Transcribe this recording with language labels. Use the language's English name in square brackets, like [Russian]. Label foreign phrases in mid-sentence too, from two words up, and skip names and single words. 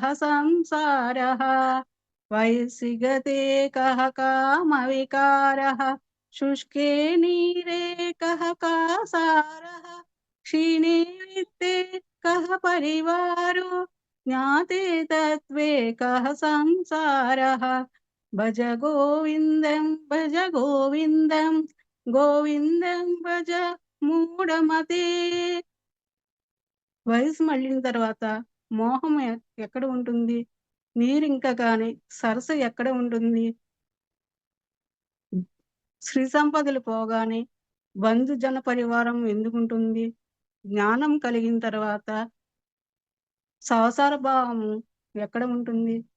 [Sanskrit] संसारः वैसृगते कः कामविकारः शुष्के नीरे कः कासारः क्षीणे वित्ते कः परिवारो ज्ञाते तत्त्वे कः संसारः भज गोविन्दं गोविन्दं भज మూఢమతే. [Telugu] వయసు మళ్ళిన తర్వాత మోహం ఎక్కడ ఉంటుంది? నీరింక కానీ సరస ఎక్కడ ఉంటుంది? శ్రీ సంపదలు పోగానే బంధుజన పరివారం ఎందుకుంటుంది? జ్ఞానం కలిగిన తర్వాత సంసార భావము ఎక్కడ ఉంటుంది?